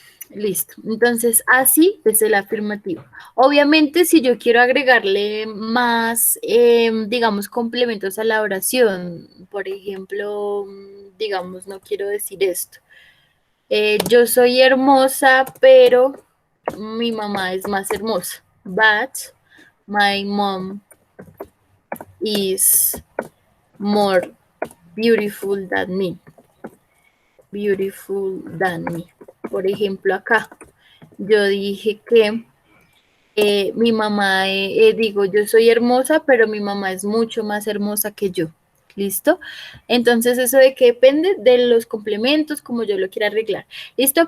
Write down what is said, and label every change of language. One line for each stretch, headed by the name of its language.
Spanish: Listo. Entonces, así es el afirmativo. Obviamente, si yo quiero agregarle más, digamos, complementos a la oración, por ejemplo, digamos, no quiero decir esto. Yo soy hermosa, pero mi mamá es más hermosa.
English: But my mom is more beautiful than me. Beautiful than me.
Spanish: Por ejemplo, acá yo dije que mi mamá, digo, yo soy hermosa, pero mi mamá es mucho más hermosa que yo. ¿Listo? Entonces, ¿eso de qué depende? De los complementos, como yo lo quiera arreglar. ¿Listo?